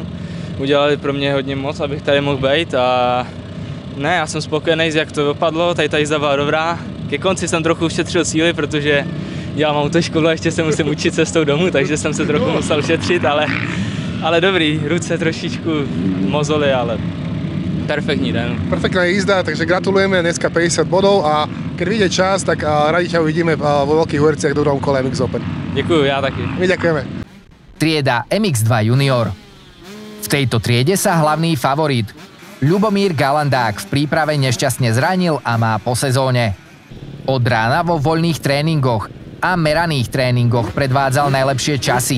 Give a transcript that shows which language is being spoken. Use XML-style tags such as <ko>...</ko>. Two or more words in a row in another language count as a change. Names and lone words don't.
<cs>Udělali pro mě hodně moc, abych tady mohl být a ne, já jsem spokojený, jak to dopadlo, tady ta jízda byla dobrá. Ke konci jsem trochu ušetřil síly, protože dělám autoškolu a ještě se musím učit cestou domů, takže jsem se trochu musel šetřit, ale dobrý, ruce trošičku mozoly, ale perfektní den.</cs> <sk>Perfektná jízda, takže gratulujeme, dneska 50 bodov a keď vyjde čas, tak radi ťa uvidíme vo veľkých Huerciach v druhom kole MX Open.</sk> <cs>Děkuju, já taky.</cs> <sk>My ďakujeme. Trieda MX2 Junior. V tejto triede sa hlavný favorit Ľubomír Galandák v príprave nešťastne zranil a má po sezóne. Od rána vo voľných tréningoch a meraných tréningoch predvádzal najlepšie časy.</sk>